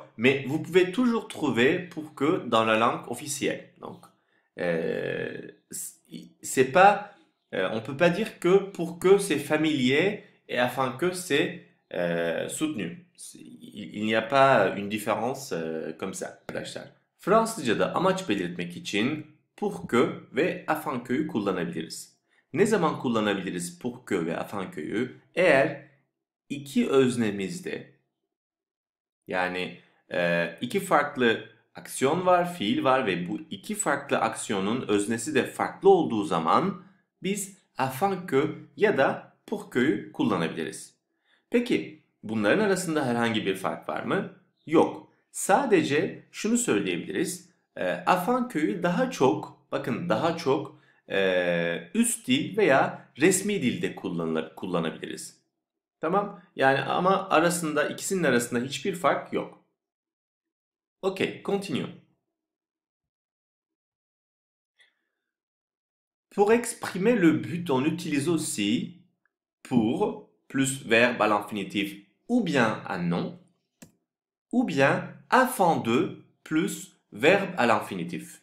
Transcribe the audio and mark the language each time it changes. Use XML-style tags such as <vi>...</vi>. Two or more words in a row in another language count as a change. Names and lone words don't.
<fr>Mais vous pouvez toujours trouver pour que dans la langue officielle. Donc, euh, c'est pas, on peut pas dire que pour que c'est familier et afin que c'est soutenu.</fr> <tr>Il n'y a pas une différence comme ça arkadaşlar. Fransızca'da amaç belirtmek için</tr> <fr>pour que</fr> <tr>ve</tr> <fr>afin qu'yu</fr> <tr>kullanabiliriz. Ne zaman kullanabiliriz</tr> <fr>pour que</fr> <tr>ve</tr> <fr>afin qu'yu?</fr> <tr>Eğer iki öznemizde yani iki farklı aksiyon var, fiil var ve bu iki farklı aksiyonun öznesi de farklı olduğu zaman biz</tr> <fr>afin que</fr> <tr>ya da</tr> <fr>pour que'yu</fr> <tr>kullanabiliriz. Peki bunların arasında herhangi bir fark var mı? Yok. Sadece şunu söyleyebiliriz.</tr> <fr>Afin que'yu</fr> <tr>daha çok, bakın daha çok üst dil veya resmi dilde kullanabiliriz. Tamam? Yani ama arasında ikisinin arasında hiçbir fark yok.</tr> <fr>Ok, continuons. Pour exprimer le but, on utilise aussi pour plus verbe à l'infinitif ou bien à non, ou bien afin de plus verbe à l'infinitif.</fr>